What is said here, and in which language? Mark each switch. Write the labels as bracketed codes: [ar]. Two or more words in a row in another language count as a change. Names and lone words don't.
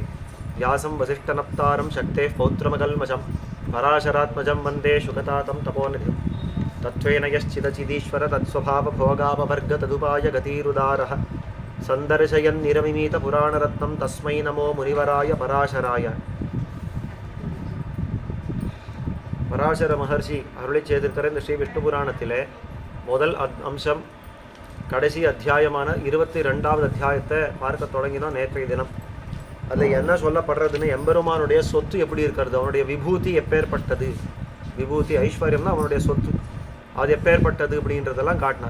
[sa] व्यासं वसिष्ठनप्तारं शक्तेः पौत्रमकल्मषं पराशरात्मजं वन्दे शुकतातं तपोनिधिं। तत्त्वेन यश्चिदचिदीश्वर तत्स्वभावभोगापवर्ग तदुपाय गतिरुदारः सन्दर्शयन्निरमिमीतपुराणरत्नं तस्मै नमो मुनिवराय पराशराय. [ta] பராசர மகர்ஷி அருளை செய்திருக்கிற இந்த ஸ்ரீ விஷ்ணு புராணத்திலே முதல் அம்சம் கடைசி அத்தியாயமான 22வது அத்தியாயத்தை பார்க்க தொடங்கினோம் நேற்றைய தினம். அதில் என்ன சொல்லப்படுறதுன்னு, எம்பெருமானுடைய சொத்து எப்படி இருக்கிறது, அவனுடைய விபூதி எப்பேற்பட்டது, விபூதி ஐஸ்வர்யம்னா அவனுடைய சொத்து, அது எப்பேற்பட்டது அப்படின்றதெல்லாம் காட்டினார்.